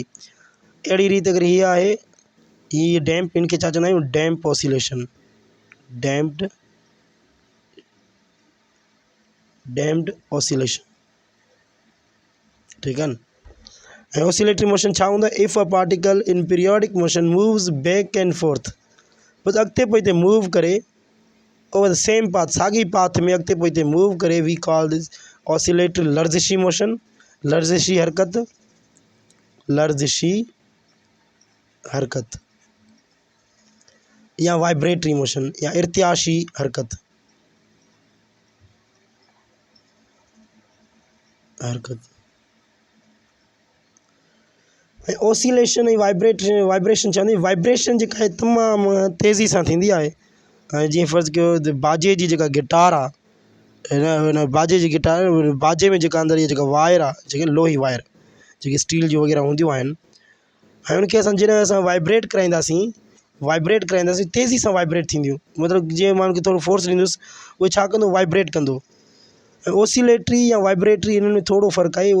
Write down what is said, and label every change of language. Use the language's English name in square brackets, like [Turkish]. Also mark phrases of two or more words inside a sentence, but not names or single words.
[Sindhi] अहिड़ी रीति अगरि हीअ आहे, हीअ डैम्प, हिनखे छा चवंदा आहियूं? [English] damp oscillation, damped oscillation, ठीकु आहे न। [Sindhi] ऐं [English] oscillatory motion [Sindhi] छा हूंदो आहे? [English] If a particle in periodic motion moves back and forth, [Sindhi] बसि अॻिते पोइते मूव करे [English] over the same path, [Sindhi] साॻी पाथ में अॻिते पोइते मूव करे, [English] we call this oscillatory लर्ज़िशी मोशन, [Sindhi] लर्ज़िशी हरकत या [English] vibratory motion [Sindhi] या इर्तियाशी हरकत। हरकत। ऐं ओसिलेशन ऐं वाइब्रेशन चवंदी वाइब्रेशन जेका आहे तमामु तेज़ी सां थींदी आहे। ऐं जीअं फ़र्ज़ु कयो बाजे जी जेका गिटार आहे, हिन बाजे जी गिटार, बाजे में जेका अंदरि इहा जेका वायर आहे, जेके लोही वायर जेके स्टील जी वग़ैरह हूंदियूं आहिनि, ऐं उनखे जॾहिं असां वाइब्रेट कराईंदासीं तेज़ी सां वाइब्रेट थींदियूं, मतिलबु जीअं माण्हू खे थोरो फोर्स ॾींदुसि उहो छा कंदो, वाइब्रेट कंदो। ऐं ओसिलेटरी या वाइब्रेटरी इन्हनि में थोरो फ़र्क़ु आहे।